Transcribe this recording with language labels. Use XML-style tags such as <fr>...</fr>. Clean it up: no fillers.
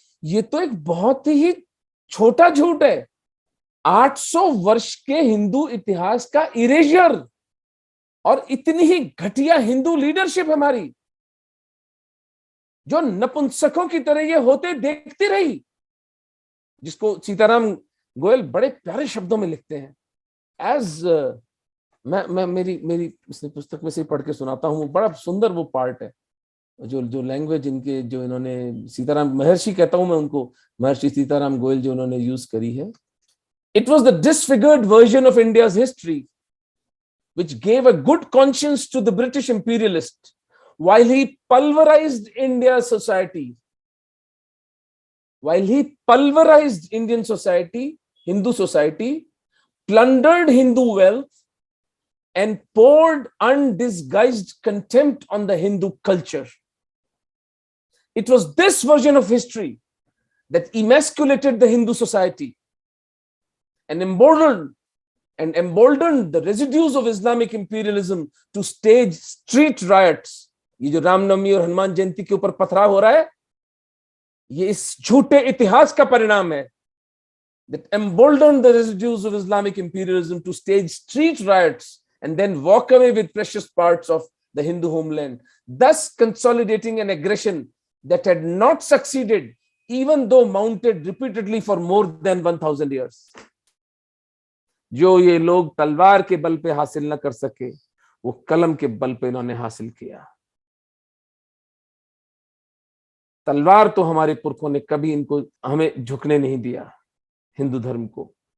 <hi>ये तो एक बहुत ही छोटा झूठ है। 800 वर्ष के हिंदू इतिहास का इरेजर, और इतनी ही घटिया हिंदू लीडरशिप हमारी, जो नपुंसकों की तरह ये होते देखती रही, जिसको सीताराम गोयल बड़े प्यारे शब्दों में लिखते हैं। एज मैं मेरी इस पुस्तक में से पढ़ के सुनाता हूँ, बड़ा सुंदर वो पार्ट है, जो लैंग्वेज इनके, जो इन्होंने सीताराम महर्षि कहता हूं मैं उनको, महर्षि सीताराम गोयल जो उन्होंने यूज करी है।</hi> <en>It was the disfigured version of India's history which gave a good conscience to the British imperialist while he pulverized India's society, while he pulverized Indian society, Hindu society, plundered Hindu wealth, and poured undisguised contempt on the Hindu culture. It was this version of history that emasculated the Hindu society and emboldened the residues of Islamic imperialism to stage street riots.</en> <hi>ये जो रामनवमी और हनुमान जयंती के ऊपर पथराव हो रहा है, ये इस झूठे इतिहास का परिणाम है।</hi> <en>That emboldened the residues of Islamic imperialism to stage street riots and then walk away with precious parts of the Hindu homeland, thus consolidating an aggression that had not succeeded, even though mounted repeatedly for more than 1000 years.</en> <hi>जो ये लोग तलवार के बल पे हासिल न कर सके, वो कलम के बल पे इन्होंने हासिल किया। तलवार तो हमारे पुरखों ने कभी इनको हमें झुकने नहीं दिया, हिंदू धर्म को।</hi>